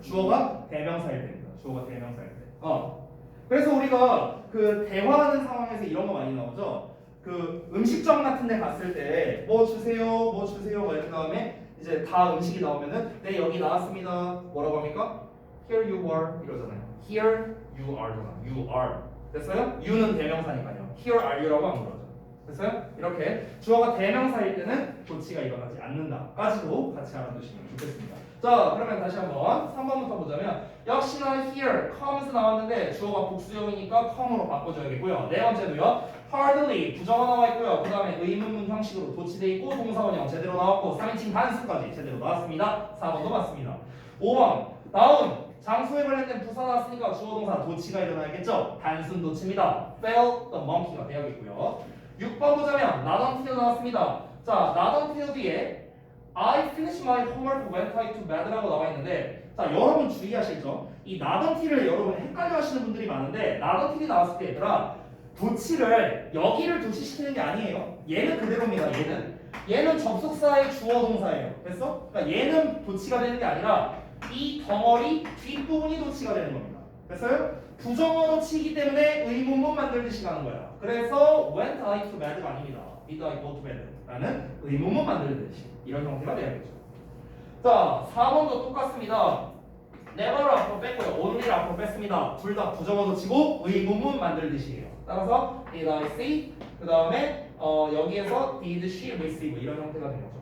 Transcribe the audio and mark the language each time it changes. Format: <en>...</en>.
<ko>주어가 대명사일 때입니다. 주어가 대명사일 때. 그래서 우리가 그 대화하는 상황에서 이런 거 많이 나오죠. 그 음식점 같은 데 갔을 때 뭐 주세요, 뭐 주세요 뭐 이런 다음에 이제 다 음식이 나오면은 네 여기 나왔습니다. 뭐라고 합니까?</ko> <en>Here you are</en> <ko>이러잖아요.</ko> <en>Here you are</en> <ko>잖아.</ko> <en>You are.</en> <ko>됐어요? you는 대명사니까요.</ko> <en>Here are you</en> <ko>라고 안 그러죠. 됐어요? 이렇게 주어가 대명사일 때는 도치가 일어나지 않는다까지도 같이 알아두시면 좋겠습니다. 자, 그러면 다시 한번 3번부터 보자면 역시나 here, comes 나왔는데 주어가 복수형이니까 come으로 바꿔줘야겠고요. 네 번째도요. hardly 부정어 나와 있고요. 그 다음에 의문문 형식으로 도치돼 있고 동사원형 제대로 나왔고 3인칭 단수까지 제대로 나왔습니다. 4번도 맞습니다. 5번 다운 장소에 관련된 부사 나왔으니까 주어 동사 도치가 일어나야겠죠. 단순 도치입니다.</ko> <en>fell the monkey</en> <ko>가 되야겠고요. 6번 보자면 not until 나왔습니다. 자, not until 뒤에</ko> <en>I finished my homework when I to bed</en> <ko>라고 나와 있는데 자, 여러분 주의하시죠. 이 not until을 여러분 헷갈려 하시는 분들이 많은데 not until이 나왔을 때 얘들아 도치를 여기를 도치시키는 게 아니에요. 얘는 그대로입니다. 얘는 접속사의 주어 동사예요. 됐어? 그러니까 얘는 도치가 되는 게 아니라 이 덩어리 뒷부분이 도치가 되는 겁니다. 됐어요? 부정어로 치기 때문에 의문문 만들듯이 가는 거야. 그래서</ko> <en>went I to bed</en> <ko>가 아닙니다.</ko> <en>did I go to bed</en> <ko>라는 의문문 만들듯이 이런 형태가 되야겠죠. 자, 4번도 똑같습니다. never를 앞으로 뺐고요. only를 앞으로 뺐습니다. 둘 다 부정어로 치고 의문문 만들듯이에요. 따라서</ko> <en>did I see</en> <ko>그 다음에 여기에서</ko> <en>did she receive</en> <ko>이런 형태가 되는 거죠.</ko>